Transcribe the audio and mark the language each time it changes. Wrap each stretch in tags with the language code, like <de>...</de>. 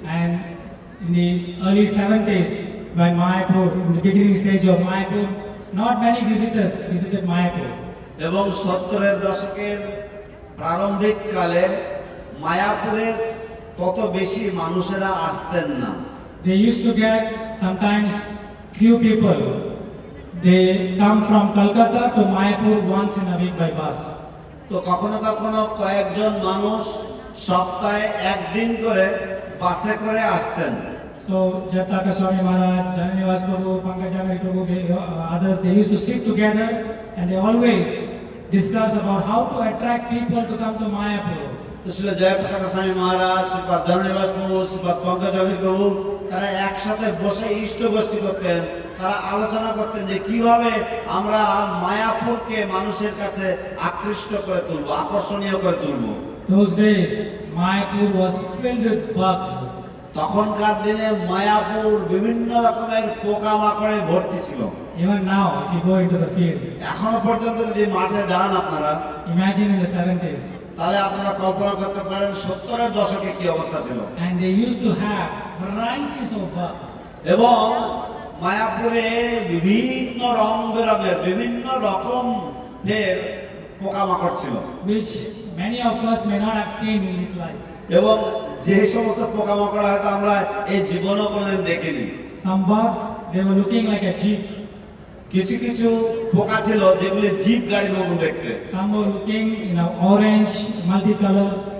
<en>And in the early 70s, when Mayapur, in the beginning stage of Mayapur, not many visitors visited Mayapur.</en> <bn>এবং 70-এর দশকের প্রারম্ভিক কালে মায়াপুরের তত বেশি মানুষেরা আসতেন না।</bn> <en>They used to get sometimes few people. They come from Kolkata to Mayapur once in a week by bus.</en> <bn>তো কখনো কখনো কয়েকজন মানুষ সপ্তাহে একদিন করে বাসে করে আসতেন।</bn> <en>So Jataka Swami Maharaj, Jananivas Prabhu, Pankajamari Prabhu, others, they used to sit together and they always discuss about how to attract people to come to Mayapur.</en> <bn>তো ছিল জয়প্রতাপ স্বামী মহারাজ, শ্রীপাদ জননিবাস প্রভু, শ্রীপাদ পঙ্কজামী প্রভু, তারা একসাথে বসে ইষ্ট গোষ্ঠী করতেন। তারা আলোচনা করতেন যে কিভাবে আমরা মায়াপুরকে মানুষের কাছে আকৃষ্ট করে তুলব, আকর্ষণীয় করে তুলব।</bn> <en>Those days, Mayapur was filled with bugs.</en> <bn>তখনকার দিনে মায়াপুর বিভিন্ন রকমের পোকামাকড়ে ভর্তি ছিল।</bn> <en>Even now, if you go into the field,</en> <bn>এখনো পর্যন্ত যদি মাঠে যান আপনারা,</bn> <en>imagine in the 70s,</en> <bn>তাহলে আপনারা কল্পনা করতে পারেন 70-এর দশকে কি অবস্থা ছিল।</bn> <en>and they used to have varieties of bugs.</en> <bn>এবং মায়াপুরে বিভিন্ন রং বেরঙের বিভিন্ন রকমের পোকামাকড় ছিল,</bn> <en>Which many of us may not have seen in this life.</en> <bn>এবং যে সমস্ত পোকামাকড় হয়তো আমরা এই জীবনেও কোনোদিন দেখিনি।</bn> <en>Some bugs, they were looking like a jeep.</en> <bn>কিছু কিছু পোকা ছিল যেগুলি জিপ গাড়ির মতো দেখতে।</bn> <en>Some were looking, orange, multicolor.</en>